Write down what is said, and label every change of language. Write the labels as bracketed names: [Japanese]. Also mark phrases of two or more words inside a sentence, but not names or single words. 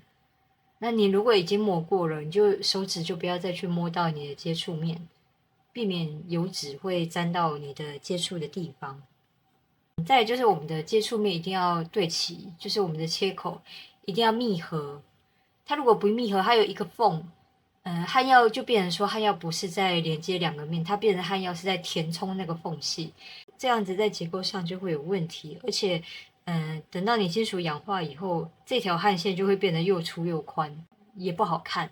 [Chinese] 那你如果已經磨過了，你就手指就不要再去摸到你的接觸面，避免油脂會沾到你的接觸的地方。再來就是我們的接觸面一定要對齊，就是我們的切口一定要密合。它如果不密合，它有一個縫，焊藥就變成說焊藥不是在連接兩個面，它變成焊藥是在填充那個縫隙，這樣子在結構上就會有問題。而且，等到你金屬氧化以後，這條焊線就會變得又粗又寬，也不好看。